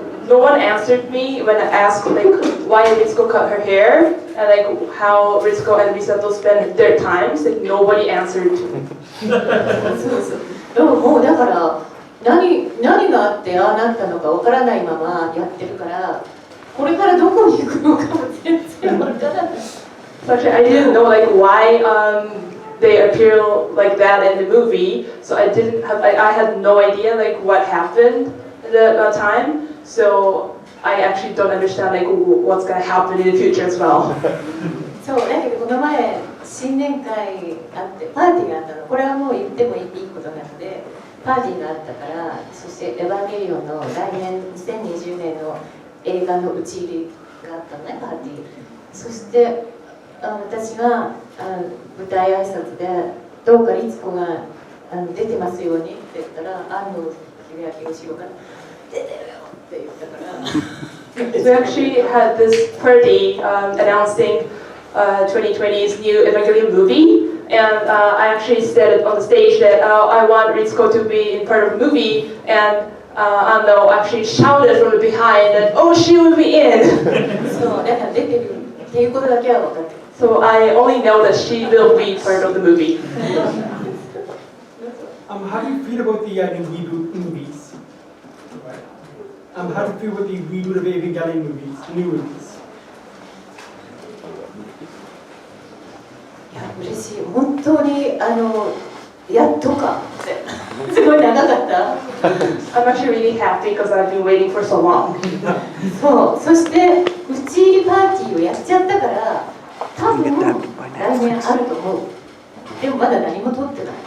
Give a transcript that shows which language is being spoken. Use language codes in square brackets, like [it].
[en] No one answered me when I asked like why Ritsuko cut her hair and like how Ritsuko and Misato spend their times. Like nobody answered. [ja] そうそう。でももうだから何があってああなったのかわからないままやってるからこれからどこに行くのかも全然わからない。 [en] So actually, I didn't know like why they appear like that in the movie. So I had no idea like what happened at the time. So I actually don't understand like what's gonna happen in the future as well. [ja] そうだけどこの前新年会あってパーティーがあったの。これはもう言ってもいいことなのでパーティーがあったからそしてエヴァンゲリオンの来年2020年の映画の打ち入りがあったのねパーティー。そして私が舞台挨拶でどうか律子が出てますようにって言ったら安藤秀明が後ろから出てるよって言ったから。 [en] We actually had this party announcing 2020's new Evangelion movie, and I actually said on the stage that I want Ritsuko to be in part of the movie, and Ando actually shouted from behind that, oh, she will be in! [ja] そう、だから出てるっていうことだけは分かってる。 [en] So I only know that she will be part of the movie. How do you feel about the new reboot movies? How do you feel about the reboot of Evangelion movies, the new movies? [ja] いや、嬉しい。本当にやっとかってすごい長かった。 [en] I'm actually really happy because I've been waiting for so long. [ja] そう、そして打ち入りパーティーをやっちゃったから、多分来年あると思う。でもまだ何も撮ってない。